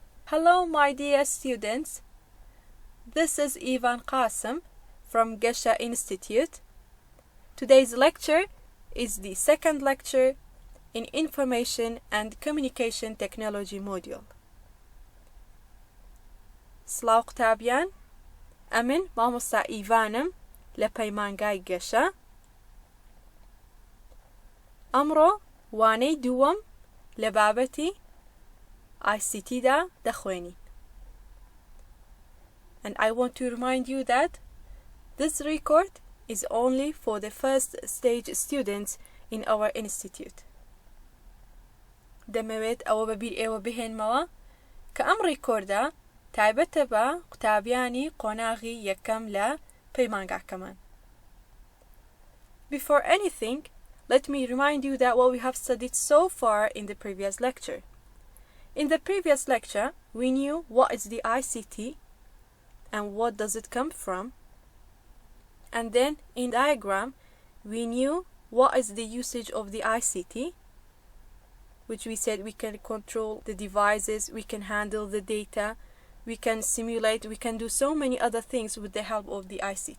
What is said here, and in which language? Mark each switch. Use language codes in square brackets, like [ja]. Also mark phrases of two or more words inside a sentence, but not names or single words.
[en] Hello, my dear students. This is Ivan Qasim from Gesha Institute. Today's lecture is the second lecture in Information and Communication Technology module. [ckb] سلااو قوتابیان، ئەمن مامۆستا ئیڤانم لە پەیمانگای گەشە. ئەمڕۆ وانەی دووەم لە بابەتی ICT دا دەخوێنین. [en] And I want to remind you that this record is only for the first stage students in our institute. [ckb] دەمەوێت ئەوە بەبیر ئێوە بهێنمەوە کە ئەم ڕیکۆردە تایبەتە بە قوتابیانی قۆناغی یەکەم لە پەیمانگاکەمان. [en] Before anything, let me remind you that what we have studied so far in the previous lecture. In the previous lecture, we knew what is the ICT and what does it come from. And then in diagram, we knew what is the usage of the ICT, which we said we can control the devices, we can handle the data, we can simulate, we can do so many other things with the help of the ICT.